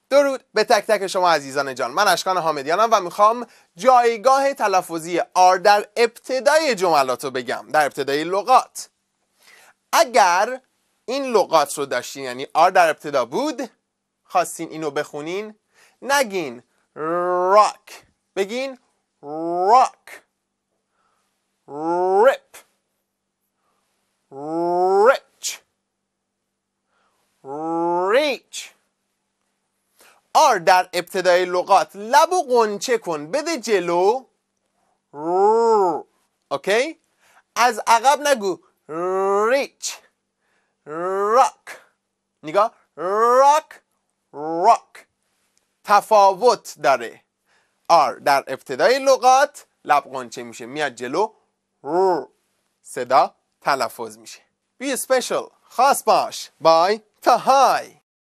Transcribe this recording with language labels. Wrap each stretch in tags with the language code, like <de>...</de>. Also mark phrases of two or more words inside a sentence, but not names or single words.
<fa>درود به تک تک شما عزیزان جان. من اشکان حامدیانم و میخوام جایگاه تلفظی R در ابتدای جملات رو بگم، در ابتدای لغات. اگر این لغات رو داشتین، یعنی R در ابتدا بود، خواستین اینو بخونین، نگین rock، بگین</fa> <en>rock، rip، rich، reach.</en> <fa>R در ابتدای لغات لب و قنچه کن، بده جلو، اوکی؟ از عقب نگو</fa> <en>reach، rock،</en> <fa>نگاه</fa> <en>rock، rock.</en> <fa>تفاوت داره. R در ابتدای لغات لب قنچه میشه، میاد جلو، صدا تلفظ میشه.</fa> <en>Be special،</en> <fa>خاص باش. بای تا های.</fa>